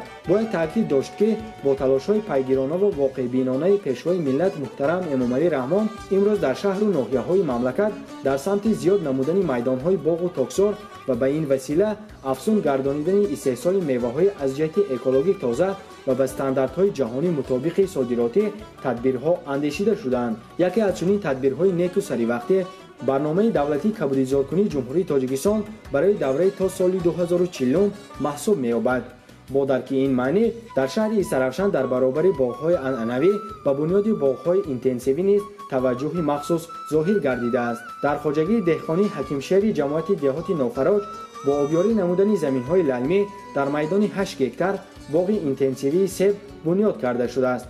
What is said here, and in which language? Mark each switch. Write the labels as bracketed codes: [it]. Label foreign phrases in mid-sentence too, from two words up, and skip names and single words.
[tg] бояд таъкид дошт ки бо талошҳои пайгиронаву воқеъбинонаи пешвои миллат муҳтарам Эмомалӣ Раҳмон имрӯз дар шаҳру ноҳияҳои мамлакат дар самти зиёд намудани майдонҳои боғу токзор ва ба ин васила афзун гардонидани истеҳсоли меваҳои аз ҷиҳати экологӣ тоза ва ба стандартҳои ҷаҳонӣ мутобиқи содиротӣ тадбирҳо андешида шуданд. яке аз чунин тадбирҳои неку саривақтӣ барномаи давлатии кабудизоркунии ҷумҳурии Тоҷикистон барои давраи то соли 2040 маҳсуб меёбад. با درک این معنی در شهر ایسرافشان در برابر باغ‌های عنعنوی و بنیاد باغ‌های اینتنسیوی نیز توجه مخصوص ظاهر گردیده است. در خواجگی دهقانی حکیمشهری جماعت دهات نوفراج با آبیاری نمودن زمین‌های للمی در میدان 8 هکتار باغ اینتنسیوی سیب بنیاد کرده شده است.